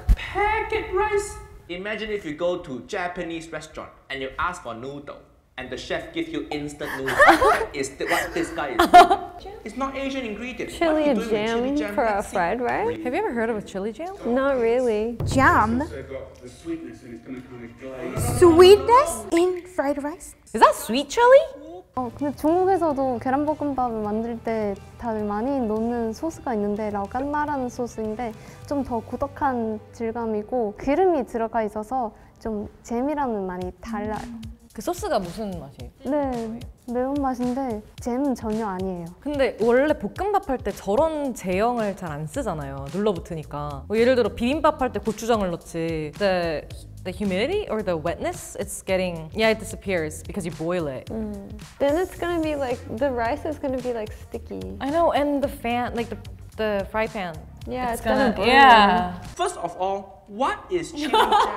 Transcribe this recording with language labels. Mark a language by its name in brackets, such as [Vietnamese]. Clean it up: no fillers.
[English] Packet rice? Imagine if you go to Japanese restaurant and you ask for noodle and the chef gives you instant noodle. What this guy is doing? It's not Asian ingredient. Chili What he doing with jam for a Let's see. fried rice? Have you ever heard of a chili jam? Not really. Jam? So I've got the sweetness and it's gonna kind of glaze. Sweetness in fried rice? Is that sweet chili? [Korean] 근데 중국에서도 계란볶음밥을 만들 때 다들 많이 넣는 소스가 있는데 라오깐마라는 소스인데 좀 더 고덕한 질감이고 기름이 들어가 있어서 좀 잼이랑은 많이 달라요. 그 소스가 무슨 맛이에요? 네, 매운맛인데 잼은 전혀 아니에요. 근데 원래 볶음밥 할 때 저런 제형을 잘 안 쓰잖아요. 눌러붙으니까. 뭐 예를 들어 비빔밥 할 때 고추장을 넣지. [English] The humidity or the wetness, it's getting, it disappears because you boil it. Then it's gonna be like, the rice is gonna be like sticky. I know, and the fan, like the fry pan. Yeah, it's gonna burn. Yeah. First of all, what is chili jam?